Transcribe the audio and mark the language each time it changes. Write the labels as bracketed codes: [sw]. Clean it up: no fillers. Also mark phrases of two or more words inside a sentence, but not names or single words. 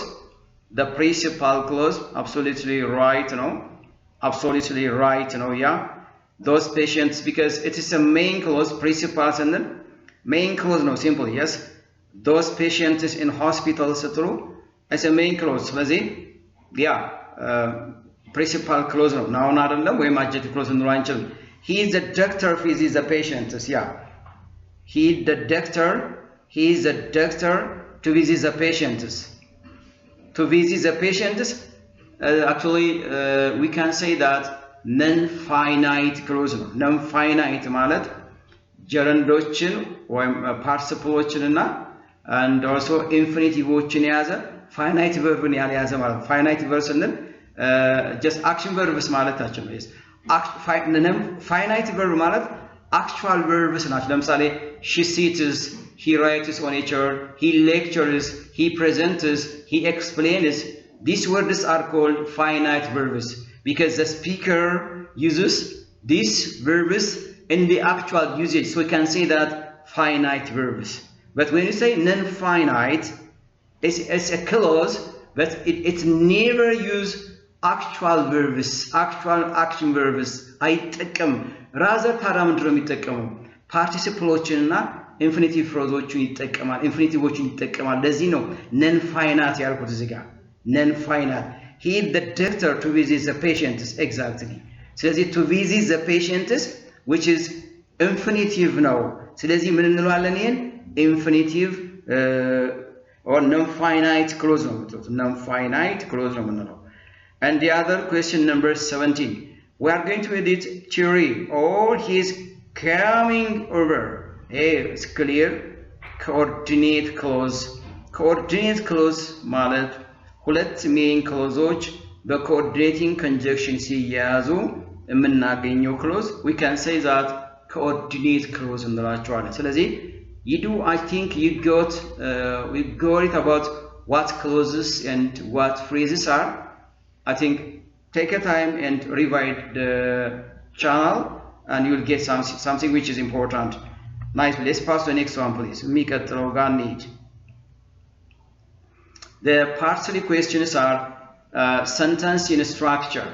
[en] The principal clause, absolutely right, absolutely right, Those patients, because it is a main clause, principals and then main clause, simple, yes. Those patients in hospital ስትሉ as a main clause. ስለዚህ principal clause [am] ነው ናውን አይደለም ወይም [en] adjective clause [am] ነው አንችልም። [en] He is the doctor visits the patients. He is the doctor to visit the patients. To visit the patients, actually we can say that non-finite clause [am] ነው። non-finite ማለት ጀረንዶችን ወይም ፓርቲሲፕሎችን እና [en] and also [am] ኢንፊኒቲቮችን የያዘ ፋይናይት ቨርብን ያልያዘ ማለት [en] finite verb [am] ስንል [en] just action verbs [am] ማለታችን ነው። [en] finite verb ማለት actual verbs [am] ናቸው። ለምሳሌ [en] she sits, he writes on a chair, he lectures, he presents, he explains. These words are called finite verbs because the speaker uses these verbs in the actual usage. So we can say that finite verbs. But when you say non-finite, it's a clause, but it never use actual verbs, actual action verbs. [am] አይጠቀም rather ምንድን ነው የሚጠቀመው ፓርቲሲፕሎችንና ኢንፊኒቲቭ ፍሬዞችን ይጠቀማል ኢንፊኒቲቮችን ይጠቀማል። ለዚህ ነው [en] non-finite ያልኩት [am] እዚህ ጋር non-finite. [en] He is the doctor to visit the patients. Exactly. ስለዚህ to visit the patients, which is infinitive [am] ነው። ስለዚህ ምን እንለዋለን? [en] ይሄን infinitive or non-finite clause [am] ነው የምትሉት [en] non-finite clause [am] ነው የምንለው። [en] And the other question number 17. we are going to edit theory or he's coming over. Hey, it's clear. Coordinate clause. Coordinate clause [am] ማለት ሁለት [en] main clauseዎች በcoordinating conjunction [am] ሲያያዙ የምናገኘው [en] clause we can say that coordinate clause [am] እንላቸዋለን። ስለዚህ [en] I think you got it about what clauses and what phrases are. I think take a time and revise the channel and you'll get something which is important. Nice. Let's pass to the next one, please. The part 3 questions are sentence in structure.